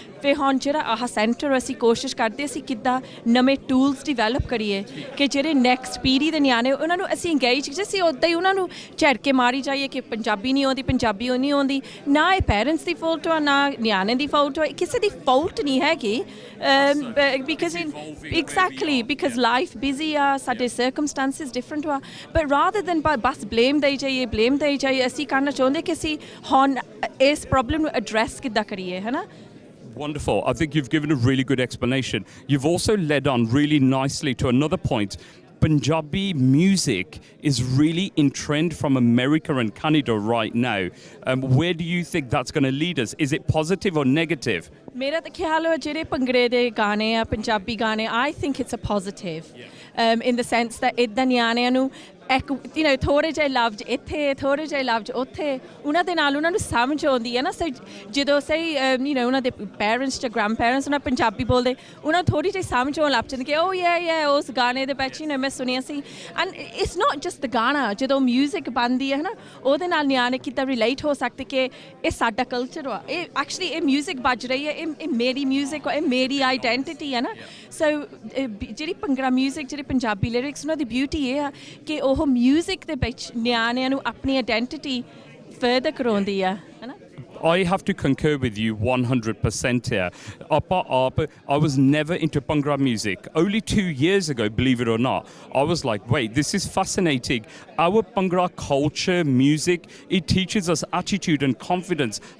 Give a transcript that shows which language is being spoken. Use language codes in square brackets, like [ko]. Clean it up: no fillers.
[pa] ਫਿਰ ਹੁਣ ਜਿਹੜਾ ਆਹ ਸੈਂਟਰ ਅਸੀਂ ਕੋਸ਼ਿਸ਼ ਕਰਦੇ ਅਸੀਂ ਕਿੱਦਾਂ ਨਵੇਂ ਟੂਲਸ ਡਿਵੈਲਪ ਕਰੀਏ ਕਿ ਜਿਹੜੇ ਨੈਕਸਟ ਪੀੜ੍ਹੀ ਦੇ ਨਿਆਣੇ ਉਹਨਾਂ ਨੂੰ ਅਸੀਂ ਇੰਗੇਜ ਜੇ ਅਸੀਂ ਉੱਦਾਂ ਹੀ ਉਹਨਾਂ ਨੂੰ ਝੜਕੇ ਮਾਰੀ ਜਾਈਏ ਕਿ ਪੰਜਾਬੀ ਨਹੀਂ ਆਉਂਦੀ ਪੰਜਾਬੀ ਉਹ ਨਹੀਂ ਆਉਂਦੀ ਨਾ ਇਹ ਪੈਰੈਂਟਸ ਦੀ ਫਾਲਟ ਆ ਨਾ ਨਿਆਣੇ ਦੀ ਫਾਲਟ ਆ ਕਿਸੇ ਦੀ ਫਾਲਟ ਨਹੀਂ ਹੈਗੀ [en] because exactly because life busy [pa] ਆ ਸਾਡੇ circumstances different ਆ [en] but rather than [pa] bus blame ਦੇਈ ਜਾਈਏ ਅਸੀਂ ਕਰਨਾ ਚਾਹੁੰਦੇ ਕਿ ਅਸੀਂ ਹੁਣ ਇਸ ਪ੍ਰੋਬਲਮ ਨੂੰ ਐਡਰੈਸ ਕਿੱਦਾਂ ਕਰੀਏ ਹੈ ਨਾ [en] Wonderful. I think you've given a really good explanation. You've also led on really nicely to another point. Punjabi music is really in trend from America and Canada right now. Where do you think that's going to lead us? Is it positive or negative? [pa] ਮੇਰਾ ਤਾਂ ਖਿਆਲ ਹੈ ਜਿਹੜੇ ਭੰਗੜੇ ਦੇ ਗਾਣੇ ਆ ਪੰਜਾਬੀ ਗਾਣੇ [en] I think it's a positive in the sense that [pa] ਇੱਦਾਂ ਨਿਆਣਿਆਂ ਨੂੰ ਇੱਕ you know ਥੋੜ੍ਹੇ ਜਿਹੇ ਲਫ਼ਜ਼ ਇੱਥੇ ਥੋੜ੍ਹੇ ਜਿਹੇ ਲਫ਼ਜ਼ ਉੱਥੇ ਉਹਨਾਂ ਦੇ ਨਾਲ ਉਹਨਾਂ ਨੂੰ ਸਮਝ ਆਉਂਦੀ ਹੈ ਨਾ ਸੋ ਜਦੋਂ ਸਹੀ you know ਉਹਨਾਂ ਦੇ ਪੇਰੈਂਟਸ ਜਾਂ ਗ੍ਰੈਂਡ ਪੇਰੈਂਟਸ ਉਹਨਾਂ ਪੰਜਾਬੀ ਬੋਲਦੇ ਉਹਨਾਂ ਨੂੰ ਥੋੜ੍ਹੀ ਜਿਹੀ ਸਮਝ ਆਉਣ ਲੱਗ ਜਾਂਦੀ ਕਿ ਓ ਯਾ ਉਸ ਗਾਣੇ ਦੇ ਵਿੱਚ you know ਮੈਂ ਸੁਣਿਆ ਸੀ [en] and it's not just the [pa] ਗਾਣਾ ਜਦੋਂ ਮਿਊਜ਼ਿਕ ਬਣਦੀ ਹੈ ਨਾ ਉਹਦੇ ਨਾਲ ਨਿਆਣੇ ਕਿੱਦਾਂ ਰਿਲੇਟ ਹੋ ਸਕਦੇ ਕਿ ਇਹ ਸਾਡਾ ਕਲਚਰ ਆ ਇਹ ਐਕਚੁਅਲੀ ਇਹ ਮਿਊਜ਼ਿਕ ਵੱਜ ਰਹੀ ਹੈ ਇਹ ਮੇਰੀ ਮਿਊਜ਼ਿਕ ਇਹ ਮੇਰੀ ਆਈਡੈਂਟੀਟੀ ਹੈ ਨਾ ਸੋ ਜਿਹੜੀ ਭੰਗੜਾ ਮਿਊਜ਼ਿਕ ਜਿਹੜੀ ਪੰਜਾਬੀ ਲਿਰਿਕਸ ਉਹਨਾਂ ਦੀ ਬਿਊਟੀ ਇਹ ਆ ਕਿ ਉਹ ਮਿਊਜ਼ਿਕ ਦੇ ਵਿੱਚ ਨਿਆਣਿਆਂ ਨੂੰ ਆਪਣੀ ਆਈਡੈਂਟੀਟੀ ਫਰਦਰ ਕਰਾਉਂਦੀ ਆ ਹੈ ਨਾ [en] I have to concur with you 100% here. I was never into Bhangra music. Only 2 years ago, believe it or not, I was like, wait, this is fascinating. Our Bhangra culture, music, it teaches us attitude and confidence.